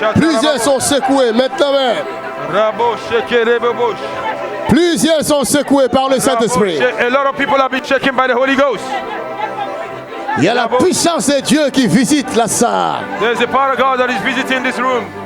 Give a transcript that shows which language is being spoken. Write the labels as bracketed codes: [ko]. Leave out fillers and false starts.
[fr] Plusieurs sont secoués. Mettre la main. Rabo, shake, rebo, Plusieurs sont secoués par le Saint-Esprit. [en] A lot of people have been shaken by the Holy Ghost. [fr] Il y a la puissance de Dieu qui visite la salle. [en] There's a power of God that is visiting this room.